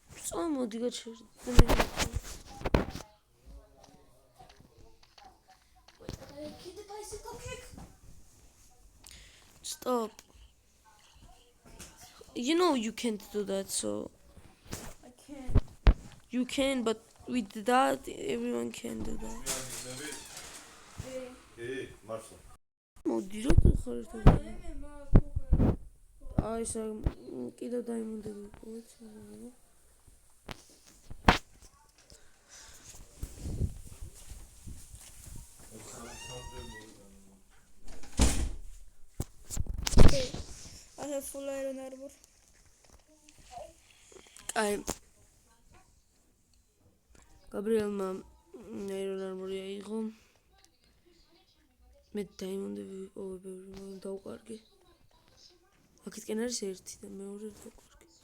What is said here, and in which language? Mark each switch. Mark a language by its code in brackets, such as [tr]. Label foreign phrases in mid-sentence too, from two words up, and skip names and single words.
[ka] წამოდი გაჩერდი. [en] Stop. You know you can't do that, so I can't. you can, but with that everyone can do that. [ka] კი, მართლა. მოდი რა ხარ ეს? აი ეს კიდევ დაიმონდები ყოველთვის. [en] I have full iron armor. [ka] აი გაბრიელმა [en] iron armor [ka] აიღო. მე დაიმონდები ყოველთვის დავკარგე. აქეთკენ არის ერთი და მეორე დავკარგე.